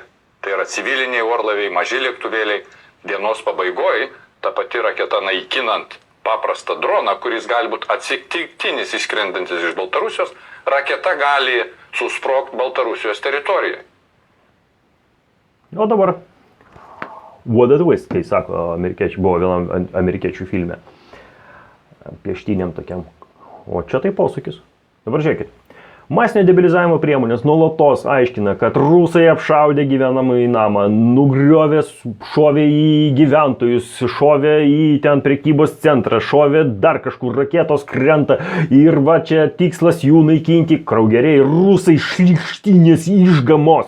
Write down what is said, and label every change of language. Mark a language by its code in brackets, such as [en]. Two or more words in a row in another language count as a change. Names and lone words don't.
[lt] Tai yra civiliniai orlaiviai, maži lėktuvėliai, dienos pabaigoje ta pati raketa naikinant paprastą droną, kuris gali būti atsitiktinis išskrendantis iš Baltarusijos, raketa gali susprogti Baltarusijos teritorijoje. O dabar [en] what a twist, [lt] kai sako amerikiečiai, buvo vienam amerikiečių filme pieštiniam tokiam. O čia tai posūkis. Dabar žiūrėkit. Masinio debilizavimo priemonės nuolatos aiškina, kad rusai apšaudė gyvenamąjį namą, nugriovė, šovė į gyventojus, šovė į ten prekybos centrą, šovė dar kažkur, raketos krenta ir va čia tikslas jų naikinti, kraugeriai, rusai šlykštinės išgamos.